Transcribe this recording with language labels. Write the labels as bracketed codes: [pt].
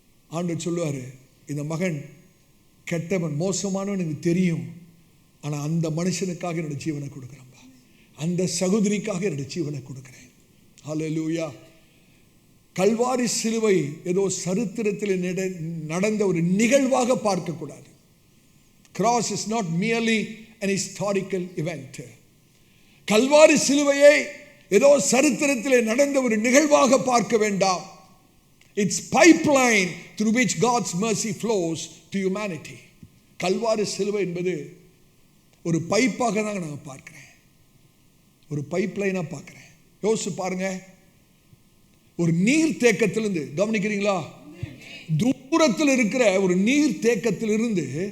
[ta] ஆண்டவர் சொல்லுவாரு, இந்த மகன் கெட்டவன், மோசமானவன் எனக்கு தெரியும், ஆனா அந்த மனுஷனுக்காக என்னோட ஜீவனை கொடுக்கிறேன், அந்த சகோதரிக்காக என்னோட ஜீவனை கொடுக்கிறேன். ஹல்லேலூயா. கல்வாரி சிலுவை ஏதோ சரித்திரத்தில் நடந்த ஒரு நிகழ்வாக பார்க்கக்கூடாது. [en] Cross is not merely an historical event. [ta] Kalvari சிலுவையை ஏதோ சரித்திரத்திலே நடந்த ஒரு நிகழ்வாக பார்க்க வேண்டாம். [en] It's pipeline through which God's mercy flows to humanity. [ta] Kalvari சிலுவை என்பது ஒரு பைப்பாக தான் நான் பார்க்கிறேன், ஒரு பைப்லைனா பார்க்கிறேன். யோசிச்சு பாருங்க. ஒரு நீர் தேக்கத்திலிருந்து, கவனிக்கிறீங்களா? தூரத்தில் இருக்கிற ஒரு நீர் தேக்கத்திலிருந்து